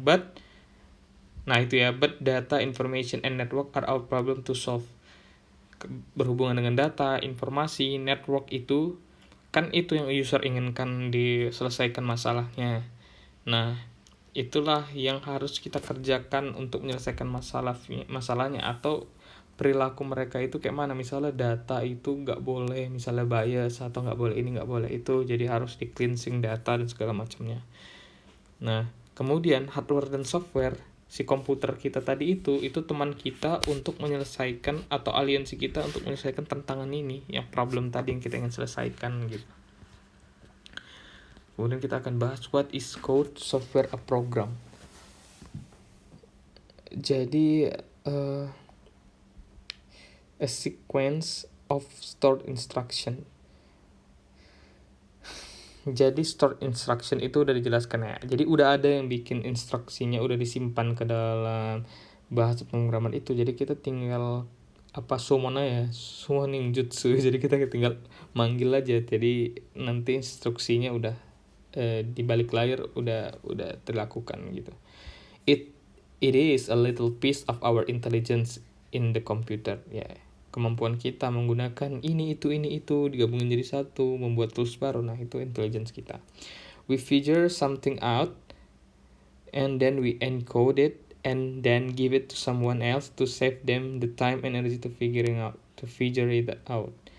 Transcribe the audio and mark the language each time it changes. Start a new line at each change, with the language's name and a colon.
English: But data, information, and network are our problem to solve.
Indonesian: berhubungan dengan data, informasi, network itu kan itu yang user inginkan diselesaikan masalahnya. Nah, itulah yang harus kita kerjakan untuk menyelesaikan masalahnya, atau perilaku mereka itu kayak mana. Misalnya data itu nggak boleh misalnya bias, atau nggak boleh ini nggak boleh itu, jadi harus di cleansing data dan segala macamnya. Nah, kemudian hardware dan software, si komputer kita tadi itu teman kita untuk menyelesaikan, atau aliansi kita untuk menyelesaikan tantangan ini, yang problem tadi yang kita ingin selesaikan gitu. Kemudian kita akan bahas
English: what is code, software, a program. Jadi a sequence of stored instruction.
Indonesian: Jadi stored instruction itu udah dijelaskan ya. Jadi udah ada yang bikin instruksinya, udah disimpan ke dalam bahasa pemrograman itu. Jadi kita tinggal summon jutsu. Jadi kita tinggal manggil aja. Jadi nanti instruksinya udah di balik layar udah terlakukan gitu.
English: It is a little piece of our intelligence in the computer.
Indonesian: Ya, kemampuan kita menggunakan ini itu digabungin jadi satu, membuat tools baru. Nah, itu intelligence kita.
English: We figure something out and then we encode it and then give it to someone else to save them the time and energy to figure it out.